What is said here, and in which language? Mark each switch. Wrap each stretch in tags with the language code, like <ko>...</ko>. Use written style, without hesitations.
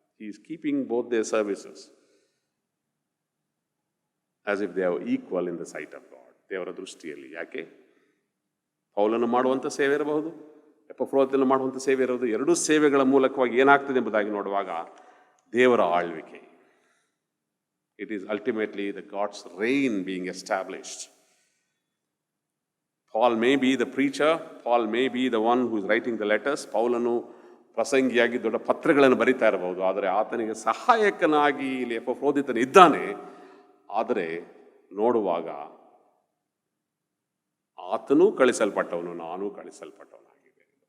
<en>he is keeping both their services as if they are equal in the sight of God,</en> <kn>ದೇವರ ದೃಷ್ಟಿಯಲ್ಲಿ. ಯಾಕೆ? ಪೌಲನು ಮಾಡುವಂಥ ಸೇವೆ ಇರಬಹುದು, ಎಪಫ್ರೋದಿತನು ಮಾಡುವಂಥ ಸೇವೆ ಇರಬಹುದು. ಎರಡೂ ಸೇವೆಗಳ ಮೂಲಕವಾಗಿ ಏನಾಗ್ತದೆ ಎಂಬುದಾಗಿ ನೋಡುವಾಗ ದೇವರ ಆಳ್ವಿಕೆ,</kn> <en>it is ultimately the God's reign being established. Paul may be the preacher, Paul may be the one who is writing the letters.</en> <kn>ಪೌಲನು ಪ್ರಸಂಗಿಯಾಗಿ ದೊಡ್ಡ ಪತ್ರಗಳನ್ನು ಬರಿತಾ ಇರಬಹುದು, ಆದರೆ ಆತನಿಗೆ ಸಹಾಯಕನಾಗಿ ಇಲ್ಲಿ ಎಪಫ್ರೋದಿತನು ಇದ್ದಾನೆ. ಆದರೆ ನೋಡುವಾಗ ಆತನೂ ಕಳಿಸಲ್ಪಟ್ಟವನು, ನಾನೂ ಕಳಿಸಲ್ಪಟ್ಟವನಾಗಿದೆ.</kn>